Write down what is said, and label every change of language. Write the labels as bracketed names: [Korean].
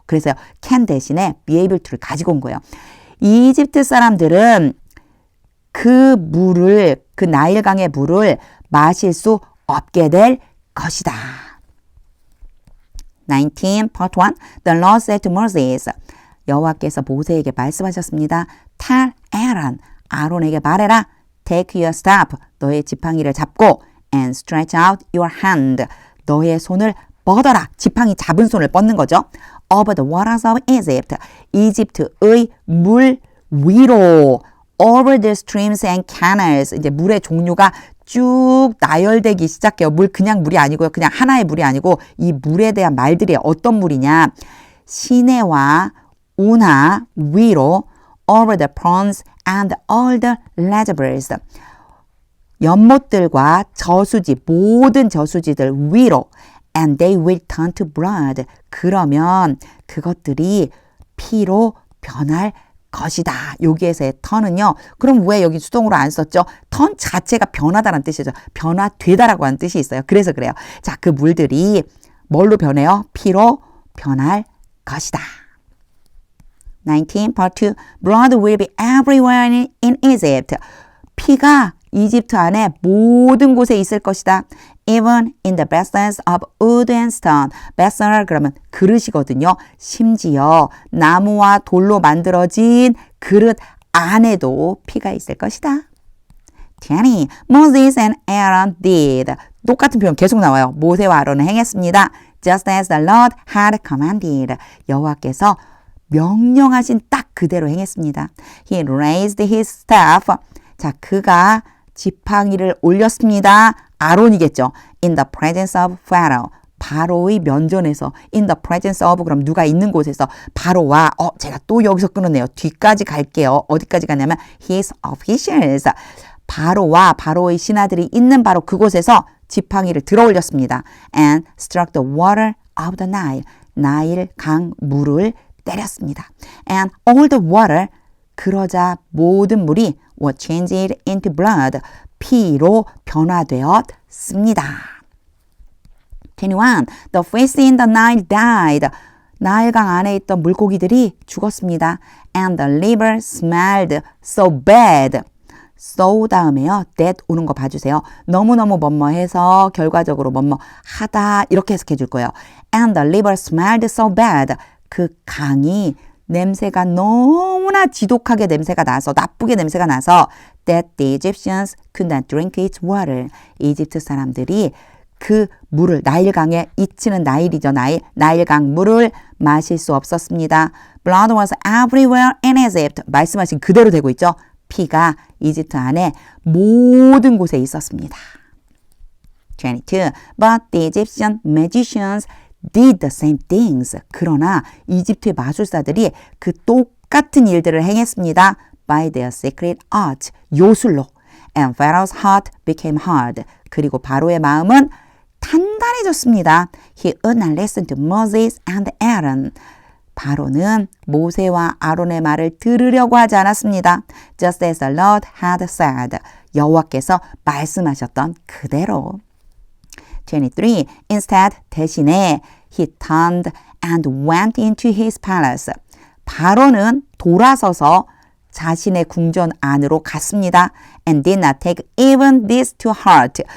[Korean] 그래서 can 대신에 be able to를 가지고 온 거예요. 이집트 사람들은 그 물을, 그 나일강의 물을 마실 수 없게 될 것이다. [English] 19, part 1. The Lord said to Moses. [Korean] 여호와께서 모세에게 말씀하셨습니다. [English] Tell Aaron, [Korean] 아론에게 말해라. [English] Take your staff, [Korean] 너의 지팡이를 잡고 [English] and stretch out your hand, [Korean] 너의 손을 뻗어라. 지팡이 잡은 손을 뻗는 거죠. [English] Over the waters of Egypt, [Korean] 이집트의 물 위로. Over the streams and canals, 이제 물의 종류가 쭉 나열되기 시작해요. 그냥 물이 아니고요. 그냥 하나의 물이 아니고 이 물에 대한 말들이 어떤 물이냐. 시내와 운하 위로 [English] over the ponds and all the reservoirs. [Korean] 연못들과 저수지, 모든 저수지들 위로 [English] and they will turn to blood. [Korean] 그러면 그것들이 피로 변할 것이다. 여기에서의 turn은요. 그럼 왜 여기 수동으로 안 썼죠? turn 자체가 변하다라는 뜻이죠. 변화되다라고 하는 뜻이 있어요. 그래서 그래요. 자, 그 물들이 뭘로 변해요? 피로 변할 것이다. 19, part 2. [English] Blood will be everywhere in Egypt. [Korean] 피가 이집트 안에 모든 곳에 있을 것이다. [English] Even in the vessels of wood and stone. [Korean] vessel 그러면 그릇이거든요. 심지어 나무와 돌로 만들어진 그릇 안에도 피가 있을 것이다. [English] 20. Moses and Aaron did. [Korean] 똑같은 표현 계속 나와요. 모세와 아론은 행했습니다. [English] Just as the Lord had commanded. [Korean] 여호와께서 명령하신 딱 그대로 행했습니다. [English] He raised his staff. [Korean] 자, 그가 지팡이를 올렸습니다. 아론이겠죠. [English] In the presence of Pharaoh. [Korean] 바로의 면전에서 [English] in the presence of [Korean] 그럼 누가 있는 곳에서 바로와 제가 또 여기서 끊었네요. 뒤까지 갈게요. 어디까지 가냐면 his officials. 바로와 바로의 신하들이 있는 바로 그곳에서 지팡이를 들어 올렸습니다. [English] And struck the water of the Nile. [Korean] 나일 강 물을 때렸습니다. [English] And all the water [Korean] 그러자 모든 물이 [English] were changed into blood. [Korean] 피로 변화되었습니다. 21. [English] The fish in the Nile died. [Korean] 나일강 안에 있던 물고기들이 죽었습니다. [English] And the river smelled so bad. [Korean] so 다음에요. that 오는 거 봐주세요. 너무너무 뭐뭐해서 결과적으로 뭐뭐하다 이렇게 해석해 줄 거예요. [English] And the river smelled so bad. [Korean] 그 강이 냄새가 너무나 지독하게 냄새가 나서 나쁘게 냄새가 나서 [English] that the Egyptians could not drink its water. [Korean] 이집트 사람들이 그 물을 나일강에 이치는 나일이죠. 나일강 물을 마실 수 없었습니다. [English] Blood was everywhere in Egypt. [Korean] 말씀하신 그대로 되고 있죠. 피가 이집트 안에 모든 곳에 있었습니다. 22. [English] But the Egyptian magicians did the same things. [Korean] 그러나 이집트의 마술사들이 그 똑같은 일들을 행했습니다. [English] By their secret art. [Korean] 요술로. [English] And Pharaoh's heart became hard. [Korean] 그리고 바로의 마음은 단단해졌습니다. [English] He would not listen to Moses and Aaron. [Korean] 바로는 모세와 아론의 말을 들으려고 하지 않았습니다. [English] Just as the Lord had said. [Korean] 여호와께서 말씀하셨던 그대로. 23. [English] Instead, [Korean] 대신에 [English] he turned and went into his palace. [Korean] 바로는 돌아서서 자신의 궁전 안으로 갔습니다. [English] And did not take even this to heart.